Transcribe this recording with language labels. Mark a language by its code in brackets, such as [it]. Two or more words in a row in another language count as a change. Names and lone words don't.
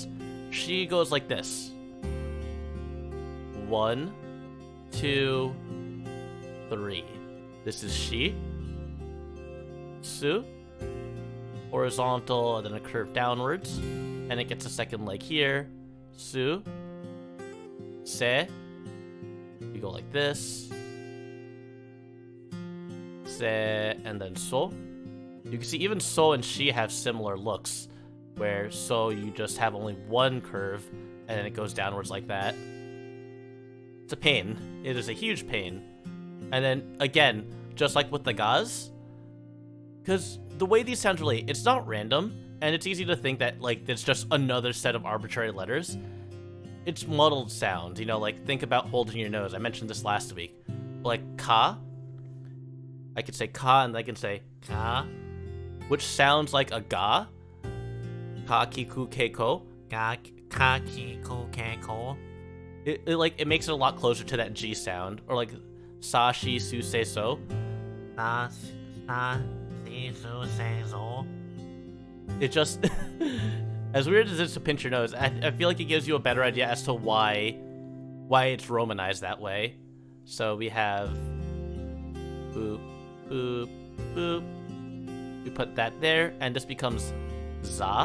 [en] She goes like this. 1, 2, 3. This is she. Su. Horizontal, and then a curve downwards. And it gets a second leg here. [ja] Su. Se. [en] You go like this. Se, and then so. You can see even so and she have similar looks, where so you just have only one curve, and then it goes downwards like that. It's a pain. It is a huge pain. And then, again, just like with the gaz, because the way these sounds relate, it's not random, and it's easy to think that, like, it's just another set of arbitrary letters. It's muddled sound, you know, like, think about holding your nose. I mentioned this last week. Like, ka, I could say ka, and I can say ka, which sounds like a ga. [ja] Kakiku keiko. Kakiku keiko. [en] It makes it a lot closer to that G sound. Or like, [ja] sa, shi, su, se, so. Sa, si, su, se, so. [en] It just, as weird as it is to pinch your nose, I feel like it gives you a better idea as to why it's romanized that way. So we have boop, boop, boop. We put that there, and this becomes za.